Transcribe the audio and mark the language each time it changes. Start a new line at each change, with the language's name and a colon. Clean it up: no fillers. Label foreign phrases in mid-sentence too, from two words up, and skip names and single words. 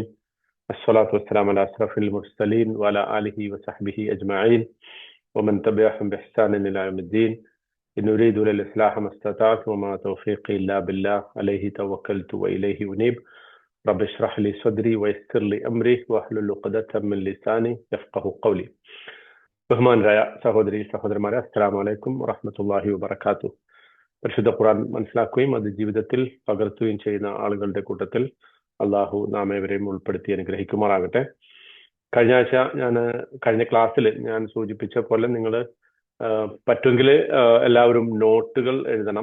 Arabic: الصلاة والسلام على أشرف المرسلين وعلى آله وصحبه أجمعين ومن تبعهم بإحسان إلى يوم الدين. إن أريد إلا الإصلاح ما استطعت وما توفيقي إلا بالله عليه توكلت وإليه أنيب. رب اشرح لي صدري ويسر لي أمري واحلل عقدة من لساني يفقه قولي.
Malayalam: ബഹുമാനരായ സഹോദരി സഹോദരന്മാരെ,
Arabic: السلام عليكم ورحمة الله وبركاته.
Malayalam: പരിശുദ്ധ ഖുർആൻ മനസ്സിലാക്കുകയും അത് ജീവിതത്തിൽ പകർത്തുകയും ചെയ്യുന്ന ആളുകളുടെ കൂട്ടത്തിൽ അള്ളാഹു നാം ഏവരെയും ഉൾപ്പെടുത്തി അനുഗ്രഹിക്കുമാറാകട്ടെ. കഴിഞ്ഞ ക്ലാസ്സിൽ ഞാൻ സൂചിപ്പിച്ച പോലെ നിങ്ങൾ പറ്റുമെങ്കിൽ എല്ലാവരും നോട്ടുകൾ എഴുതണം.